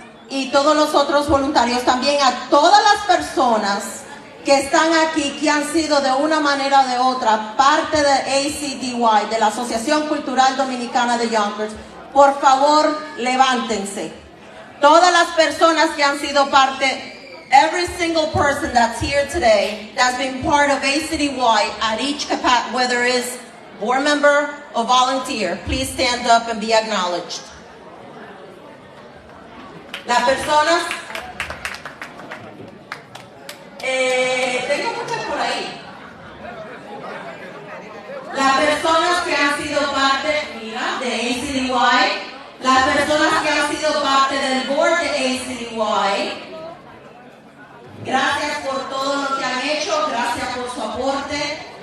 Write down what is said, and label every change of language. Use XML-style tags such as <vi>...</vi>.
<es>y todos los otros voluntarios, también a todas las personas que están aquí, que han sido de una manera o de otra parte de ACDY, de la Asociación Cultural Dominicana de Yonkers. Por favor, levántense. Todas las personas que han sido parte,</es> <en>every single person that's here today, that's been part of ACDY at each capacity, whether it's board member or volunteer, please stand up and be acknowledged.</en> <es>Las personas, tengo muchas por ahí. Las personas que han sido parte, mira, de ACDY, las personas que han sido parte del board de ACDY, gracias por todo lo que han hecho, gracias por su aporte.</es>